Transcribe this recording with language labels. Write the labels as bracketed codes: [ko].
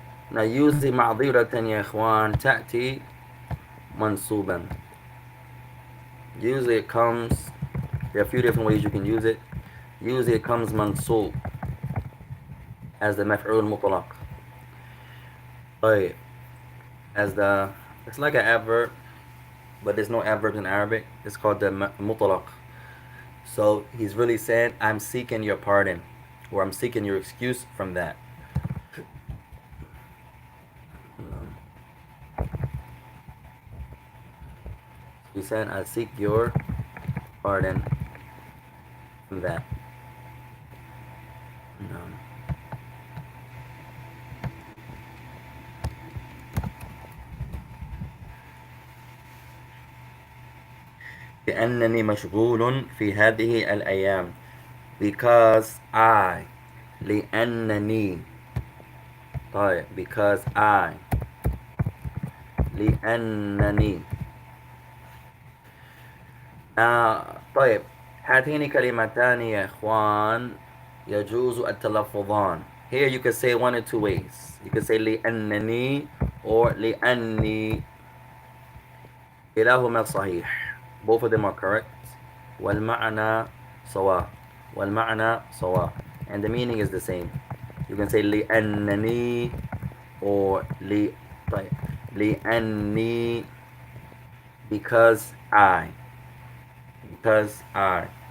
[en] Now usually [ar] معذرة يا اخوان تأتي منصوبا. [en] Usually it comes, there are a few different ways you can use it. Usually it comes mansub as the مفعول مطلق. طيب, as the, it's like an adverb, but there's no adverbs in Arabic. It's called the mutlaq. So he's really saying, I'm seeking your pardon, or I'm seeking your excuse from that. He's saying, I seek your pardon from that. No. [ar] لأنني مشغول في هذه الأيام. [en] Because I. لأنني. طيب, because I. [ar] لأنني. طيب, هاتين كلمتان يا إخوان يجوز التلفظان. [en] Here you can say one of two ways. You can say لأنني or لأني. [ar] كلاهما صحيح. [en] Both of them are correct. [ar] والمعنى سواء. والمعنى سواء. [en] And the meaning is the same. You can say لأنني or طيب, لأني because I. Because I.